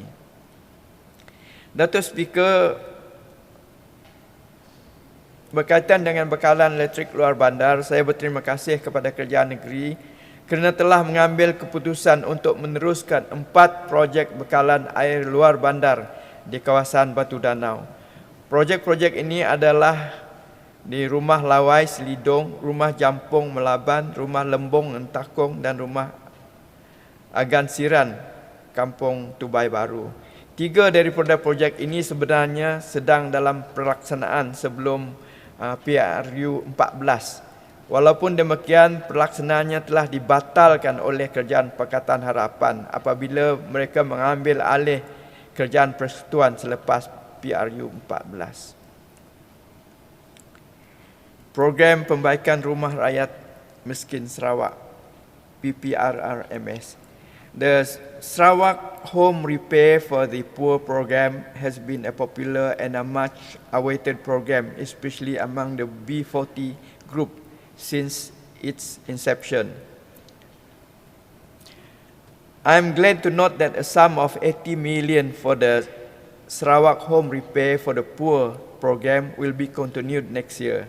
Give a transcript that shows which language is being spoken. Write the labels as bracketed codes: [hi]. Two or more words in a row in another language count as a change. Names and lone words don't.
[ms] Datuk Speaker, berkaitan dengan bekalan elektrik luar bandar, saya berterima kasih kepada Kerajaan Negeri kerana telah mengambil keputusan untuk meneruskan 4 projek bekalan air luar bandar di kawasan Batu Danau. Projek-projek ini adalah di Rumah Lawai Selidong, Rumah Jampung Melaban, Rumah Lembong Entakong dan Rumah Agan Siran, Kampung Tubai Baru. 3 daripada projek ini sebenarnya sedang dalam pelaksanaan sebelum PRU 14. Walaupun demikian, pelaksanaannya telah dibatalkan oleh Kerajaan Pakatan Harapan apabila mereka mengambil alih kerajaan persekutuan selepas PRU 14. Program Pembaikan Rumah Rakyat Miskin Sarawak, PPRRMS. [en] The Sarawak Home Repair for the Poor program has been a popular and a much awaited program, especially among the B40 group since its inception. I am glad to note that a sum of 80 million for the Sarawak Home Repair for the Poor program will be continued next year.